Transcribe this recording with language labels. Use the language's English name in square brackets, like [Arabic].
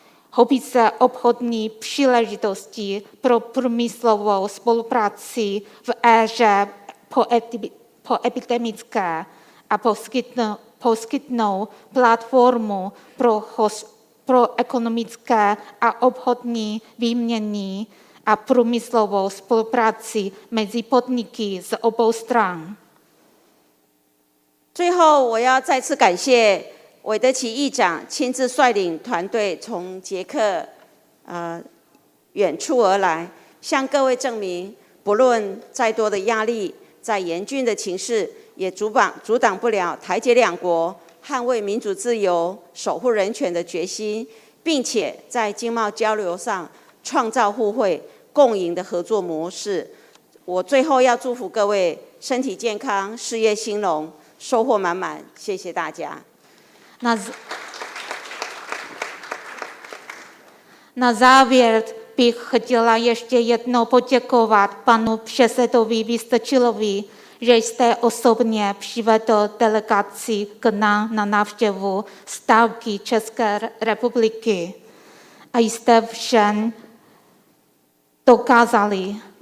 [Czech] Hobí se obchodní příležitosti pro průmyslovou spolupráci v éře poepidemické a poskytnou platformu pro ekonomické a obchodní výměny a průmyslovou spolupráci mezi podniky z obou stran。 [Chinese] 最后，我要再次感谢韦德奇议长亲自率领团队从捷克远处而来，向各位证明，不论再多的压力，再严峻的情势，也阻挡不了台捷两国捍卫民主自由、守护人权的决心，并且在经贸交流上创造互惠共赢的合作模式。我最后要祝福各位身体健康、事业兴隆、收获满满，谢谢大家。 [Czech] Na závěr bych chtěla ještě jednou poděkovat panu předsedovi Vystrčilovi, že jste osobně přivedl delegaci k nám na návštěvu stávky České republiky a jste všem dokázali,